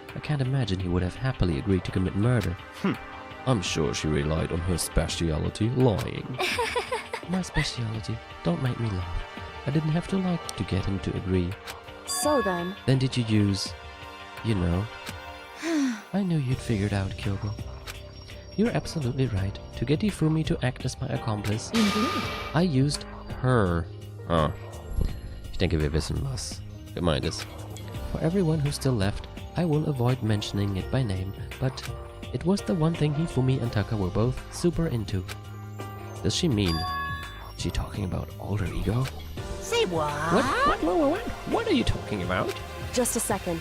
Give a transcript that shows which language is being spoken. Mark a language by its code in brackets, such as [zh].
[en] I can't imagine he would have happily agreed to commit murder. I'm sure she relied on her speciality, lying. My speciality? Don't make me laugh. I didn't have to like to get him to agree. So then... Then did you use... you know... I knew you'd figured out, Kyoko. You're absolutely right. To get Hifumi to act as my accomplice, Indeed. I used her. Ah. [de] Ich denke, wir wissen, was gemeint ist. [en] For everyone who's still left, I will avoid mentioning it by name, but it was the one thing Hifumi and Taka were both super into. Does she mean... is she talking about alter ego? Say what? What are you talking about? Just a second.